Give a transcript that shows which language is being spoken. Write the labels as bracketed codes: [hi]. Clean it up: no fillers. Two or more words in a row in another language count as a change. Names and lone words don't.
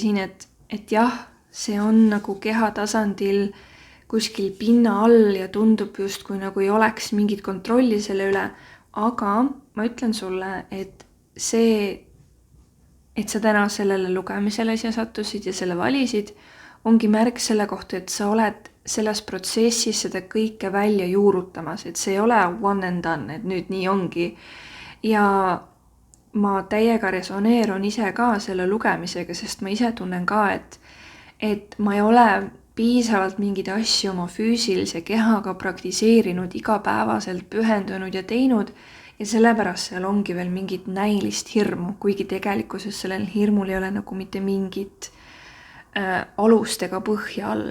[et] siin, et jah, see on nagu keha tasandil kuskil pinna all ja tundub justkui nagu ei oleks mingit kontrolli selle üle, aga ma ütlen sulle, et see, et sa täna sellele lugemisele siia sattusid ja selle valisid, ongi märk selle kohta, et sa oled selles protsessis seda kõike välja juurutamas, et see ei ole [en] one and done, [et] et nüüd nii ongi. Ja ma täiega resoneerun ise ka selle lugemisega, sest ma ise tunnen ka, et ma ei ole piisavalt mingeid asju oma füüsilise kehaga praktiseerinud, igapäevaselt pühendunud ja teinud, ja sellepärast seal ongi veel mingit näilist hirmu, kuigi tegelikkuses sellel hirmul ei ole nagu mitte mingit alust ega põhja all.